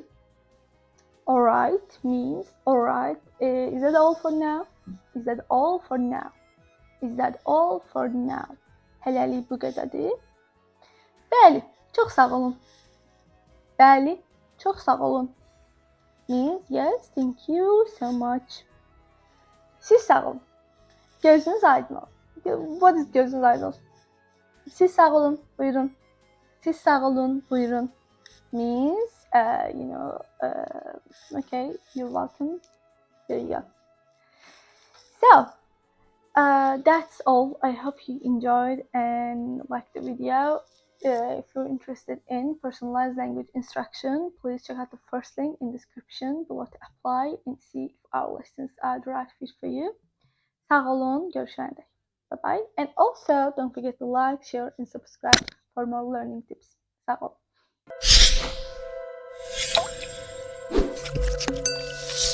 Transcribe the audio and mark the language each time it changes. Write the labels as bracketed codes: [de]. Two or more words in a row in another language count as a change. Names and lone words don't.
[en] Alright means alright. Is that all for now? Is that all for now? Is that all for now? [az] Hələlik bu qədərdir. Bəli, çox sağ olun. Bəli, çox sağ olun. [en] Means yes, thank you so much. [az] Siz sağ olun. Gözünüz aydın olsun. [en] What is [az] gözünüz aydın olsun? Siz sağ olun, buyurun. Siz sağ olun, buyurun. [en] Means, okay, you're welcome. There you go. So, that's all. I hope you enjoyed and liked the video. If you're interested in personalized language instruction, please check out the first link in the description below to apply and see if our lessons are the right fit for you. [az] Sağ olun, [tr] görüşene dek. [en] Bye bye. And also, don't forget to like, share, and subscribe for more learning tips. [az] Sağ olun.